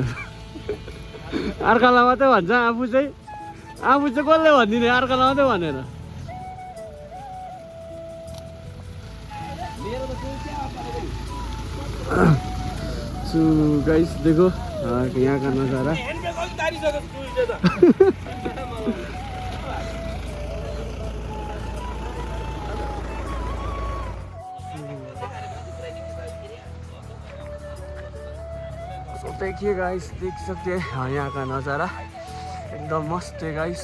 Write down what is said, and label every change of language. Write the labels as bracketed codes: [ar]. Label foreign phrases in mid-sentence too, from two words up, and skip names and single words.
[ne] अर्कालाई मात्रै भन्छ आफू चाहिँ कसले भनिदिने अर्कालाई मात्रै भनेर। [en] so guys [hi] देखो यहाँ का नज़ारा देखिए गाइस देख सकते हैं यहाँ का नज़ारा एकदम मस्त है गाइस।